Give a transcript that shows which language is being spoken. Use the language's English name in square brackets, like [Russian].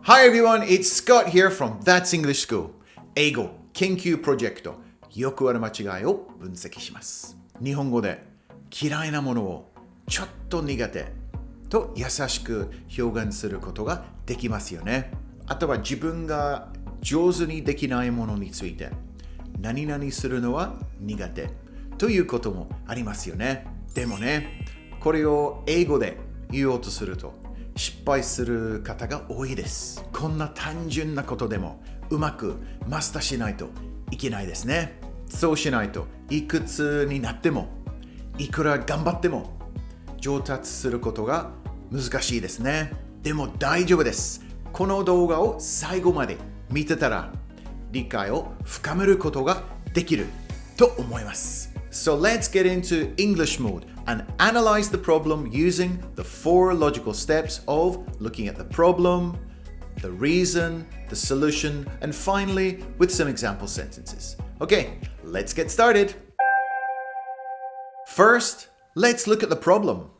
[English] Hi everyone, it's Scott here from That's English School. [Japanese] 英語研究プロジェクト、よくある間違いを分析します。日本語で嫌いなものをちょっと苦手と優しく表現することができますよね。あとは自分が上手にできないものについて何々するのは苦手ということもありますよね。でもね、これを英語で言おうとすると失敗する方が多いです。こんな単純なことでもうまくマスターしないといけないですね。そうしないといくつになってもいくら頑張っても上達することが難しいですね。でも大丈夫です。この動画を最後まで見てたら理解を深めることができると思います。 [English] So let's get into English mode and analyze the problem using the 4 logical steps of looking at the problem, the reason, the solution, and finally with some example sentences. Okay, let's get started. First, let's look at the problem.